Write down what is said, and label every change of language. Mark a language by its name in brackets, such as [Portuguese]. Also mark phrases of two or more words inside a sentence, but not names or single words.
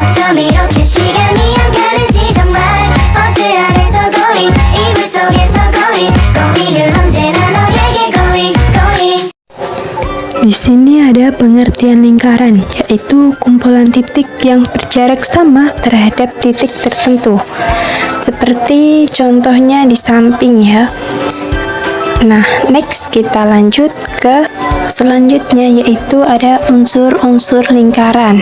[Korean] 처음 이렇게 시간이 안 가는지 정말 버스 안에서 going 이불 속에서 going은 언제나 너에게 going. [Indonesian] Di sini ada pengertian lingkaran, yaitu kumpulan titik yang berjarak sama terhadap titik tertentu. Seperti contohnya di samping ya. Nah, next kita lanjut ke selanjutnya, yaitu ada unsur-unsur lingkaran.